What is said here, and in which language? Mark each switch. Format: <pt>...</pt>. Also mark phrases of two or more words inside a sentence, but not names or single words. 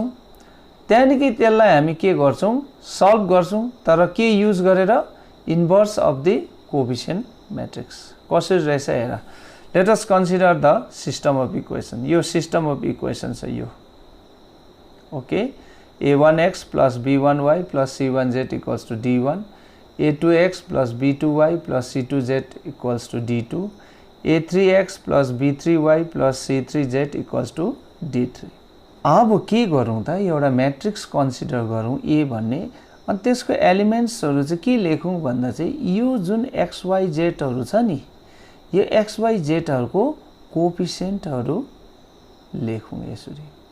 <ne>त्यहाँदेखि त्यसलाई हामी के गर्छौं, सल्भ गर्छौं, तर के युज गरेर?</ne> <en>inverse of the coefficient matrix. कसरी रहेछ हेर। let us consider the system of equation. यो system of equation</en> <ne>छ यो। ओके,</ne> <en>a1x plus b1y plus c1z equals to d1, a2x plus b2y plus c2z equals to d2, a3x plus b3y plus c3z equals to d3।</en> <ne>अब के गरौँ त? एउटा म्याट्रिक्स कन्सिडर गरौँ a भन्ने, अनि त्यसको एलिमेन्ट्सहरू चाहिँ के लेखौँ भन्दा चाहिँ यो जुन xyzहरू छ नि, यो xyzहरूको कोएफिसिएन्टहरू लेखौँ यसरी।</ne>